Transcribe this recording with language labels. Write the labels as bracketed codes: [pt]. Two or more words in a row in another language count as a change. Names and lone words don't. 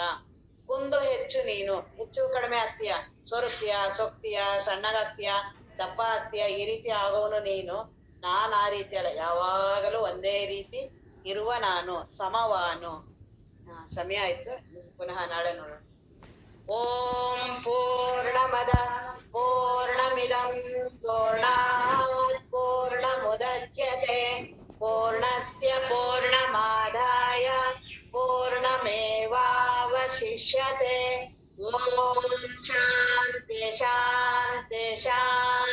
[kn] ಕುಂದು ಹೆಚ್ಚು ನೀನು, ಹೆಚ್ಚು ಕಡಿಮೆ ಆಗ್ತೀಯ, ಸೊರಗ್ತೀಯ, ಸೊಕ್ತೀಯ, ಸಣ್ಣಗಾಗ್ತೀಯ, ದಪ್ಪ ಆಗ್ತೀಯ, ಈ ರೀತಿ ಆಗೋನು ನೀನು. ನಾನ್ ಆ ರೀತಿ ಅಲ್ಲ, ಯಾವಾಗಲೂ ಒಂದೇ ರೀತಿ ಇರುವ ನಾನು, ಸಮವಾನು. ಸಮಯ ಆಯ್ತು, ಪುನಃ ನಾಳೆ ನೋಡೋಣ. [sa] ಓಂ ಪೂರ್ಣಮದ ಪೂರ್ಣಮಿದಂ ಪೂರ್ಣಾತ್ ಪೂರ್ಣಮುದಚ್ಯತೆ ಪೂರ್ಣಸ್ಯ ಪೂರ್ಣಮಾದಾಯ ಪೂರ್ಣಮೇವಾವಶಿಷ್ಯತೆ. ಓಂ ಶಾಂತಿ ಶಾಂತಿ ಶಾಂತಿ.